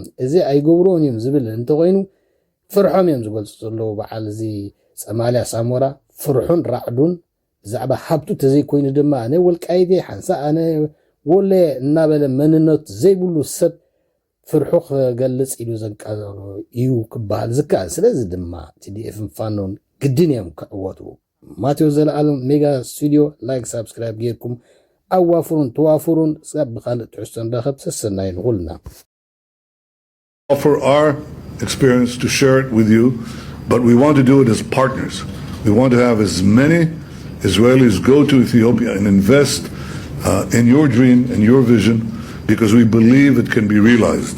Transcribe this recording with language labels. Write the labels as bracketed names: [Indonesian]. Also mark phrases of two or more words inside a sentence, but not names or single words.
[Tigrinya] እዚ ኣይገብሮን እዮም ዝብል እንተኮይኑ ፍርሖም እዮም ዝገልፁ ዘለዉ። በዓል እዚ ፀማልያ ሳሞራ ፍርሑን ራዕዱን ብዛዕባ ሃብቱ ተዘይኮይኑ ድማ ኣነ ወልቃይቴ ሓንሳ ኣነ ወለ እናበለ መንነት ዘይብሉ ሰብ ፍርሑ ክገልፅ ኢሉ ዘንቃዘሎ እዩ ክበሃል ዝከኣል። ስለዚ ድማ ቲዲኤፍን ፋኖን ግድን እዮም ክዕወቱ። ማቴዎስ ዘለዓለም ሜጋ ስቱድዮ [English] like subscribe [Tigrinya] ጌርኩም ኣዋፍሩን ተዋፍሩን ስጋብ ብካልእ ትሕዝቶ ንረኸብ ሰሰናይ ንኹልና [English] offer our experience to share it with you, but we want to do it as partners. We want to have as many Israelis go to Ethiopia and invest in your dream and your vision, because we believe it can be realized.